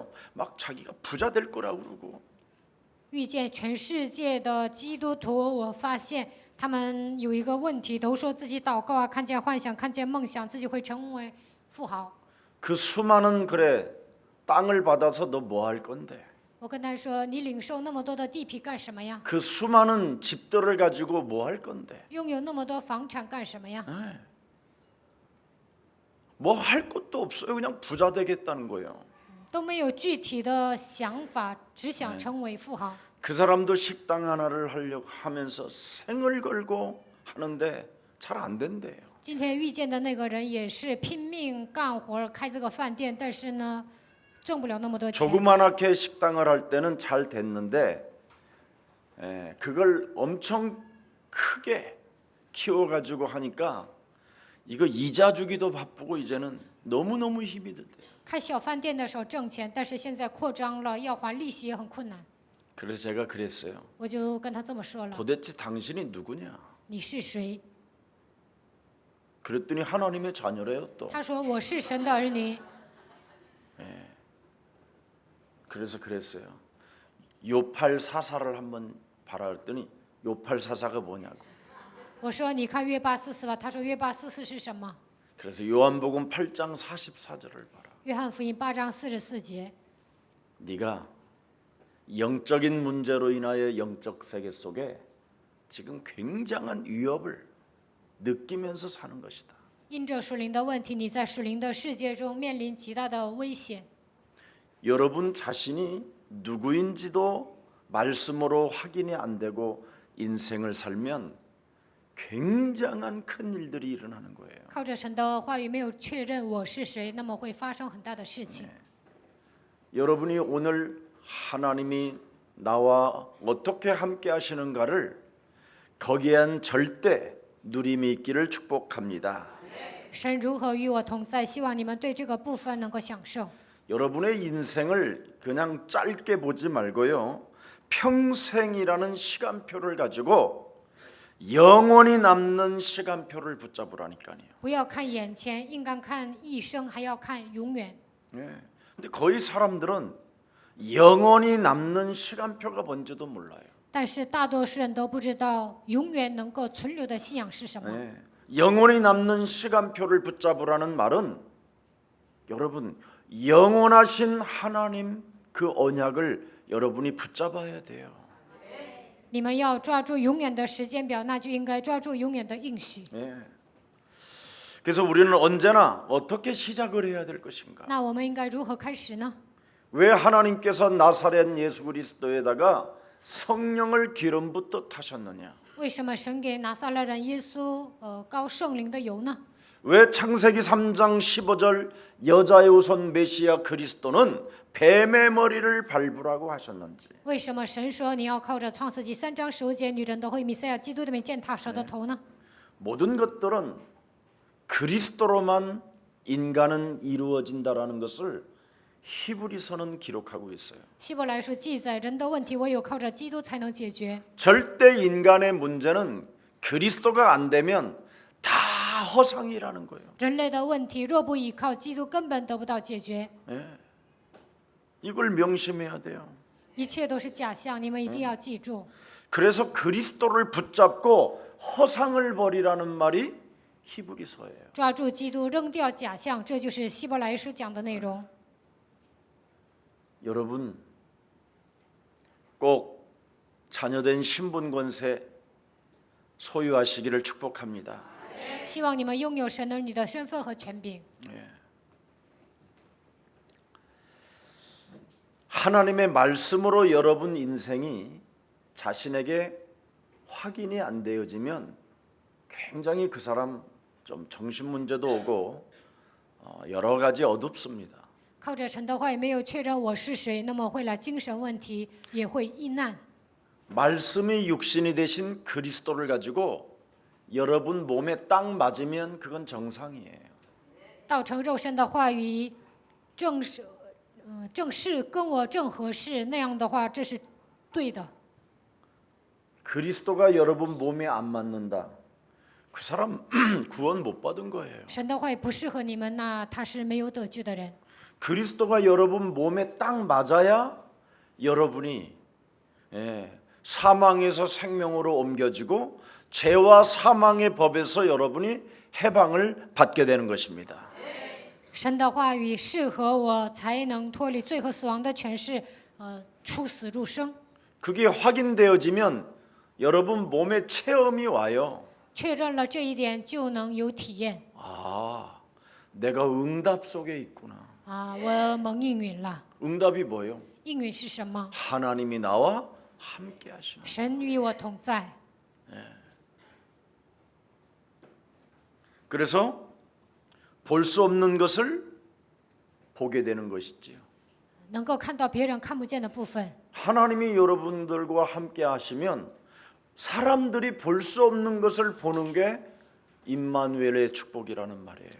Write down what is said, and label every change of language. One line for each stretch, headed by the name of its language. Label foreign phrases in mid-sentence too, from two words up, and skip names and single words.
Korean: 막 자기가 부자 될 거라고 그러고.
Chinese: 遇见全世界的基督徒，我发现他们有一个问题，都说自己祷告啊，看见幻想，看见梦想，自己会成为富豪。
Korean: 그 수많은 그래 땅을 받아서 너 뭐 할 건데?
Chinese: 我跟他说：“你领受那么多的地皮干什么呀？
Korean: 그 수많은 집들을 가지고 뭐 할 건데?
Chinese: 拥有那么多房产干什么呀？
Korean: 뭐 할 것도 없어요. 그냥 부자 되겠다는 거예요.
Chinese: 都没有具体的想法，只想成为富豪。
Korean: 그 사람도 식당 하나를 하려고 하면서 생을 걸고 하는데 잘 안 된대요.
Chinese: 今天遇见的那个人也是拼命干活开这个饭店，但是呢，挣不了那么多钱。
Korean: 조그맣게 식당을 할 때는 잘 됐는데 그걸 엄청 크게 키워가지고 하니까 이거 이자 주기도 바쁘고 이제는 너무너무 힘이 들대요.
Chinese: 开小饭店的时候挣钱，但是现在扩张了，要还利息也很困难。
Korean: 그래서 제가 그랬어요.
Chinese: 我就跟他这么说了
Korean: 도대체 당신이 누구냐? ：“
Chinese: 你是谁
Korean: 그랬더니 하나님의 자녀래요 또. ？”
Chinese: 他说：“我是神的儿女。
Korean: 그래서 그랬어요. 요팔 사사를 한번 봐라 그랬더니 요팔 사사가 뭐냐고.
Chinese: 我说：“你看约巴四四吧。”他说：“约巴四四是什么？
Korean: 그래서 요한복음 8장 44절을 봐라.
Chinese: 约翰福音8章44节。
Korean: 네가 영적인 문제로 인하여 영적 세계 속에 지금 굉장한 위협을 느끼면서 사는 것이다.
Chinese: 因着属灵的问题，你在属灵的世界中面临极大的危险。
Korean: 여러분 자신이 누구인지도 말씀으로 확인이 안 되고 인생을 살면 굉장한 큰 일들이 일어나는 거예요.
Chinese: 靠着神的话语没有确认我是谁，那么会发生很大的事情。
Korean: 여러분이 오늘 하나님이 나와 어떻게 함께 하시는가를 거기엔 절대 누림이 있기를 축복합니다.
Chinese: 神如何与我同在？希望你们对这个部分能够享受。
Korean: 여러분의 인생을 그냥 짧게 보지 말고요. 평생이라는 시간표를 가지고 영원히 남는 시간표를 붙잡으라니까요.
Chinese: 不要看眼前，应该看一生，还要看永远。
Korean: 예. 근데 거의 사람들은 영원히 남는 시간표가 뭔지도 몰라요.
Chinese: 但是大多数人都不知道永远能够存留的信仰是什么。
Korean: 예. 영원히 남는 시간표를 붙잡으라는 말은 여러분 영원하신 하나님 그 언약을 여러분이 붙잡아야 돼요.
Chinese: 你们要抓住永远的时间表，那就应该抓住永远的应许。
Korean: 예. 그래서 우리는 언제나 어떻게 시작을 해야 될 것인가?
Chinese: 那我们应该如何开始呢？
Korean: 왜 하나님께서 나사렛 예수 그리스도에다가 성령을 기름 붓듯 하셨느냐?
Chinese: 为什么神给拿撒勒人耶稣高圣灵的油呢？
Korean: 왜 창세기 3장 15절 여자의 후손 메시아 그리스도는 뱀의 머리를 밟으라고 하셨는지?
Chinese: 为什么神说你要靠着创世纪3章15节女人都会弥赛亚基督的名践踏蛇的头呢？
Korean: 모든 것들은 그리스도로만 인간은 이루어진다라는 것을 히브리서는 기록하고 있어요.
Chinese: 希伯来书记载，人的问题唯有靠着基督才能解决。
Korean: 절대 인간의 문제는 그리스도가 안 되면 다 허상이라는 거예요.
Chinese: 人类的问题若不依靠基督，根本得不到解决，
Korean: 이걸 명심해야 돼요.
Chinese: 一切都是假象，你们一定要记住。
Korean: 그래서 그리스도를 붙잡고 허상을 버리라는 말이 히브리서예요.
Chinese: 抓住基督，扔掉假象，这就是希伯来书讲的内容。
Korean: 여러분 꼭 자녀된 신분 권세 소유하시기를 축복합니다.
Chinese: 希望你们拥有神儿女的身份和权柄。
Korean: 하나님의 말씀으로 여러분 인생이 자신에게 확인이 안 되어지면 굉장히 그 사람 좀 정신 문제도 오고 여러 가지 어둡습니다.
Chinese: 靠着神的话，也没有确认我是谁，那么会来精神问题，也会遇难。
Korean: 말씀이 육신이 되신 그리스도를 가지고 여러분 몸에 딱 맞으면 그건 정상이에요.
Chinese: 道成肉身的话语，正是跟我正合适，那样的话，这是对的。
Korean: 그리스도가 여러분 몸에 안 맞는다. 그 사람 구원 못 받은 거예요.
Chinese: 神的话语不适合你们，那他是没有得救的人。
Korean: 그리스도가 여러분 몸에 딱 맞아야 여러분이 사망에서 생명으로 옮겨지고 죄와 사망의 법에서 여러분이 해방을 받게 되는 것입니다.
Chinese: 神的话语适合我，才能脱离罪和死亡的权势，出死入生。
Korean: 그게 확인되어지면 여러분 몸에 체험이 와요.
Chinese: 确认了这一点，就能有体验。
Korean: 아, 내가 응답 속에 있구나.
Chinese: 我蒙应允了。
Korean: 응답이 뭐예요?
Chinese: 应允是什么？
Korean: 하나님이 나와 함께 하시는.
Chinese: 神与我同在。
Korean: 그래서 볼 수 없는 것을 보게 되는 것이지요.
Chinese: 能够看到别人看不见的部分。
Korean: 하나님이 여러분들과 함께 하시면 사람들이 볼 수 없는 것을 보는 게 임마누엘의 축복이라는 말이에요.